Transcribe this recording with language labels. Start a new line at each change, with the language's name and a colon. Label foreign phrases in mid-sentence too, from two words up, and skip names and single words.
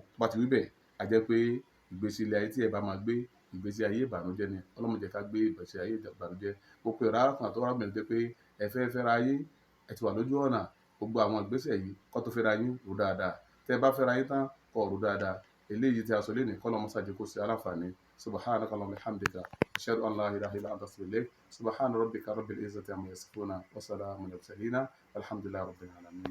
Yoruba: Tó bá ti wí bẹ́ẹ̀, a jẹ́ pé ìgbésí ilé ayé tí ẹ bá máa gbé ìgbésí ayé ìbànújẹ́ ni. Ọlọ́run má jẹ́ ká gbé ìgbésí ayé ìbànújẹ́. Gbogbo arákùnrin àti arábìnrin tó jẹ́ pé ẹ fẹ́ fẹ́ra yín, ẹ ti wà lójú ọ̀nà, gbogbo àwọn ìgbésẹ̀ yìí kó tó fẹ́ra yín rò dáadáa. Tẹ́ ẹ bá fẹ́ra yín tán kó rò dáadáa. Eléyìí tí a sọ lénìí kọ́ lọ́mọ sáà jẹ́ kó ṣe aláǹfààní.
Arabic: سبحانك اللهم وبحمدك أشهد أن لا إله إلا أنت أستغفرك وأتوب إليك. سبحان ربك رب العزة عما يصفون وسلام على المرسلين والحمد لله رب العالمين.